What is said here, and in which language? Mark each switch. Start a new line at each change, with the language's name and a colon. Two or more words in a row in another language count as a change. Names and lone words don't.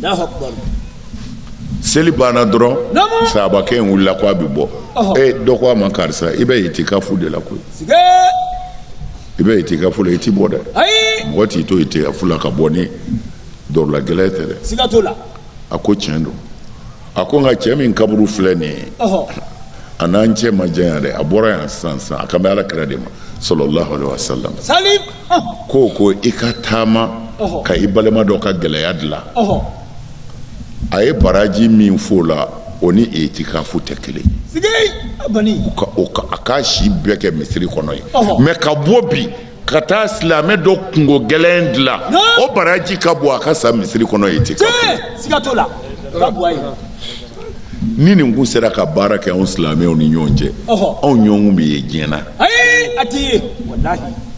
Bambara: seli banna dɔrɔn sahabakɛ in wulila ko a bɛ bɔ dɔ ko a ma karisa i bɛ itikafu de la koyi i bɛ itikafu la i ti bɔ dɛ mɔgɔ t'i to itikafu la ka bɔ ni dɔrɔla gɛlɛya tɛ dɛ a ko tiɲɛ don a ko nka cɛ min kaburu filɛ nin ye a n'an cɛ ma janya dɛ a bɔra yan sisan a kan bɛ Ala kira de ma
Arabic: صلى الله عليه وسلم
Bambara: ko i ka taama ka i balima dɔ ka gɛlɛya dilan a ye baraji min f'o la o ni itikafu tɛ kelen a k'a si bɛɛ kɛ misiri kɔnɔ ye mɛ ka bɔ bi ka taa silamɛ dɔ kungo gɛlɛn dilan o baraji ka bɔ a ka sa misiri kɔnɔ itikafu ni nin kun sera ka baara kɛ anw silamɛw ni ɲɔgɔn cɛ anw ɲɔgɔn bɛ ye diɲɛ na a ti ye wallahi